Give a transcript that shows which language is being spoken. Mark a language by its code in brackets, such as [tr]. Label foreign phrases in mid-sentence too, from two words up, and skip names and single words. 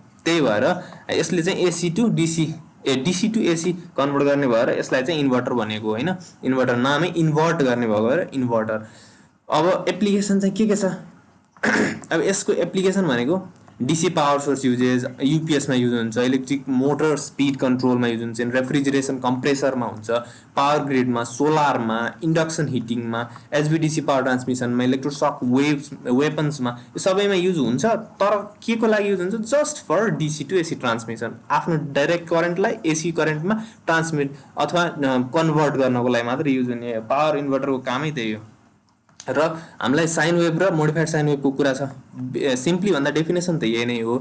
[ne] त्यही भएर यसले चाहिँ [en] AC to DC DC to AC [ne] कन्भर्ट गर्ने भएर यसलाई चाहिँ इन्भर्टर भनेको हैन। इन्भर्टर नामै इन्भर्ट गर्ने भएको भएर इन्भर्टर। अब एप्लिकेसन चाहिँ के छ? अब यसको एप्लिकेसन भनेको [en] DC power source usages, [ne] यूपीएस में युज हुन्छ, [en] electric motor speed control [ne] में युज हुन्छ, [en] refrigeration compressor [ne] में हुन्छ, [en] power grid [ne] में, सोलर में, [en] induction heating [ne] में, [en] HVDC power transmission [ne] में, [en] electroshock weapons [ne] में, यो सबैमा युज हुन्छ। तर के को लागि युज हुन्छ? [en] just for DC to AC transmission, [ne] आफ्नो [en] direct currentलाई AC currentमा [ne] ट्रान्समिट अथवा कन्भर्ट गर्नको लागि मात्र युज हुने [en] power inverterको [ne] कामै त्यही हो। र हामीलाई [en] sine wave [ne] र [en] modified sine waveको [ne] कुरा छ। सिम्पली भन्दा डेफिनेसन त यही नै हो।